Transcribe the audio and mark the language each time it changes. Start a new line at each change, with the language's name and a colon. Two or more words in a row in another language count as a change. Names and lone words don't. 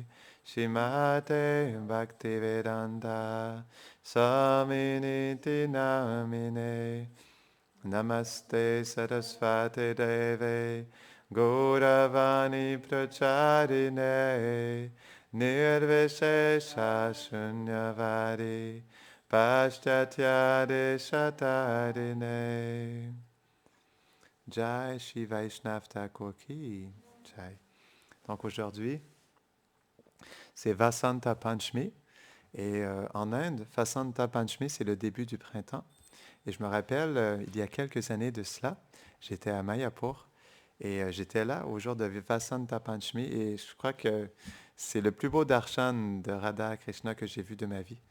Sanskrit: Shrimate Bhaktivedanta Swaminiti Namine Namaste Sarasvate Deve Gauravani Pracharine Nirvishesha Shunyavadi Paschatya Deshatarine.
Hindi: Jai Shri Vaishnav Thakur Ki Jai.
French: Donc aujourd'hui, c'est Vasanta Panchami. Et en Inde, Vasanta Panchami, c'est le début du printemps. Et je me rappelle, il y a quelques années de cela, j'étais à Mayapur et j'étais là au jour de Vasanta Panchami et je crois que c'est le plus beau darshan de Radha Krishna que j'ai vu de ma vie.